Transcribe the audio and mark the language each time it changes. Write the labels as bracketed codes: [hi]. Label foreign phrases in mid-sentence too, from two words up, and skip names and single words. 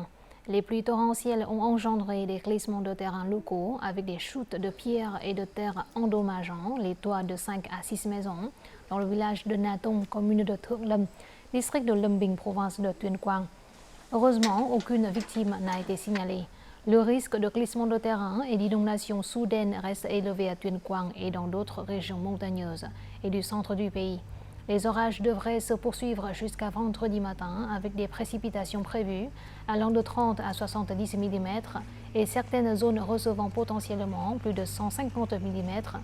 [fr] Les pluies torrentielles ont engendré des glissements de terrain locaux avec des chutes de pierres et de terre endommageant les toits de 5 à 6 maisons dans le village de Na Tông, commune de Thượng Lâm, district de Lâm Bình, province de Tuyên Quang. Heureusement, aucune victime n'a été signalée. Le risque de glissement de terrain et d'inondation soudaine reste élevé à Tuyên Quang et dans d'autres régions montagneuses et du centre du pays. Les orages devraient se poursuivre jusqu'à vendredi matin avec des précipitations prévues allant de 30 à 70 mm et certaines zones recevant potentiellement plus de 150 mm.